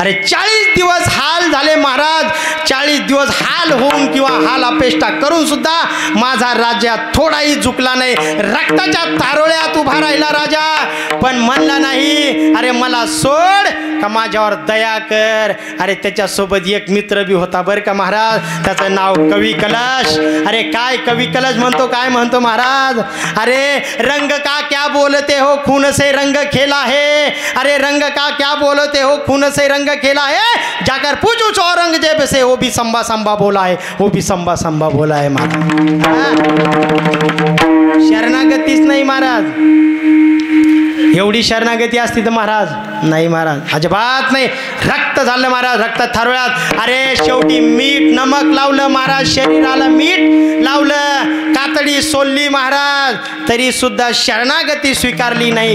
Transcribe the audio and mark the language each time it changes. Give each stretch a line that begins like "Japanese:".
Marathi: अरे 40 दिवस हाल झाले महाराज. 40 दिवस हाल होऊन किंवा हाल अपेष्टा करून सुद्धा माझा राजा थोडाही झुकला नाही. रक्ताच्या तारोळ्यात उभा राहिला राजा, पण म्हणला नाही अरे मला सोड का माझ्यावर दया कर. अरे त्याच्यासोबत एक मित्र बी होता बरं का महाराज, त्याचं नाव कवी कलश. अरे काय कवी कलश म्हणतो, काय म्हणतो महाराज.
Hindi: अरे रंग का क्या बोलते हो, खून से रंग खेला है. अरे रंग लड़का क्या बोलते हो, खून से रंग खेला है, जाकर पूछो औरंगजेब से, वो भी संबा संबा बोला है, वो भी संबा संबा बोला है महाराज।
Marathi: शरणागतीच नाही महाराज, एवढी शरणागती असती तर महाराज नाही, महाराज अजिबात नाही। रक्त झालं महाराज, रक्त थारोळ्यात। अरे शेवटी मीठ नमक लावलं महाराज, शरीराला मीठ लावलं, कातडी सोलली महाराज, तरी सुद्धा शरणागती स्वीकारली नाही।